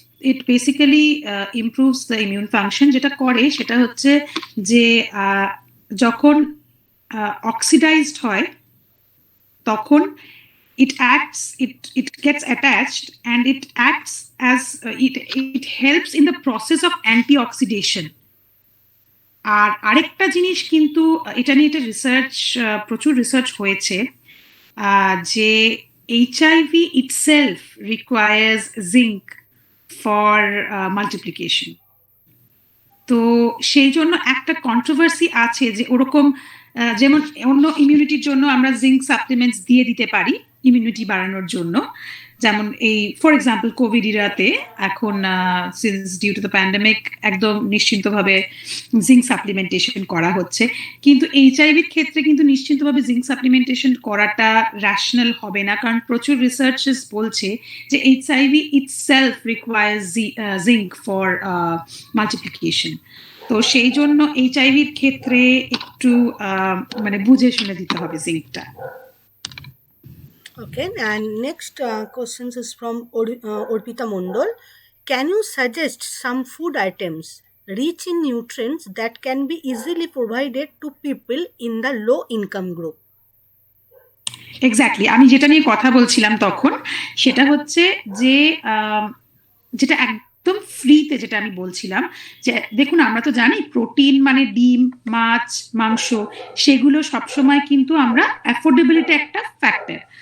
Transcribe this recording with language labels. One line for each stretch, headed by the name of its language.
English: It basically improves the immune function.
Bangla: যেটা করে সেটা হচ্ছে যে যখন
English: oxidized
Bangla: হয় তখন
English: it gets attached and it acts as it helps in the process of antioxidation.
Bangla: আর আরেকটা জিনিস কিন্তু এটা নিয়ে প্রচুর রিসার্চ হয়েছে যে
English: HIV itself requires zinc for multiplication.
Bangla: তো সেই জন্য একটা কন্ট্রোভার্সি আছে যে ওরকম যেমন অন্য ইমিউনিটির জন্য আমরা জিঙ্ক সাপ্লিমেন্টস দিয়ে দিতে পারি ইমিউনিটি বাড়ানোর জন্য, যেমন এই
English: for example
Bangla: কোভিড ইরাতে এখন
English: since due to the pandemic
Bangla: একদম নিশ্চিন্তভাবে জিঙ্ক সাপ্লিমেন্টেশন করা হচ্ছে, কিন্তু এইচআইভির ক্ষেত্রে কিন্তু নিশ্চিন্তভাবে জিঙ্ক সাপ্লিমেন্টেশন করাটা র্যাশনাল হবে না, কারণ প্রচুর রিসার্চেস বলছে যে
English: HIV itself requires zinc for multiplication.
Bangla: তো সেই জন্য এইচআইভির ক্ষেত্রে একটু মানে বুঝে শুনে দিতে হবে জিঙ্কটা।
English: Okay, and next question is from Orpita Mondol. Can you suggest some food items rich in nutrients that can be easily provided to people in the low income group?
Bangla: Exactly, আমি যেটা নিয়ে কথা বলছিলাম তখন সেটা হচ্ছে যে যেটা একদম ফ্রিতে যেটা আমি বলছিলাম যে দেখুন আমরা তো জানি প্রোটিন মানে ডিম, মাছ, মাংস, সেগুলো সবসময় কিন্তু আমরা অ্যাফোর্ডেবিলিটি একটা ফ্যাক্টর।